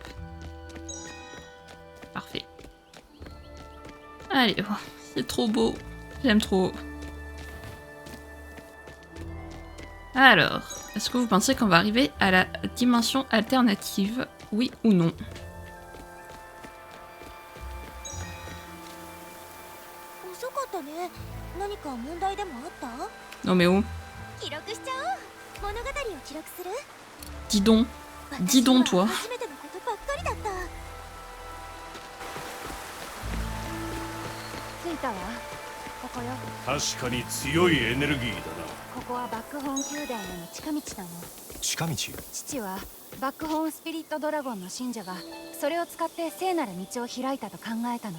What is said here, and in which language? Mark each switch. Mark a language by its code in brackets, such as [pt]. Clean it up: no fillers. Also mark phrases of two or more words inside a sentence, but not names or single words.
[fr] Parfait. Allez, oh, c'est trop beau. J'aime trop. Alors, est-ce que vous pensez qu'on va arriver à la dimension alternative? Oui ou non? [ja] 遅かったね。何か問題でもあった？ [fr] Non mais oh. [ja] 記録しちゃおう。物語を記録する。 [fr] Dis donc. Dis donc toi. [ja] 初めてのことばっかりだった。着いたわ。ここよ。確かに強いエネルギーだな。ここはバックホーン宮殿への近道なの。近道？父はバックホーンスピリットドラゴンの信者がそれを使って聖なる道を開いたと考えたの。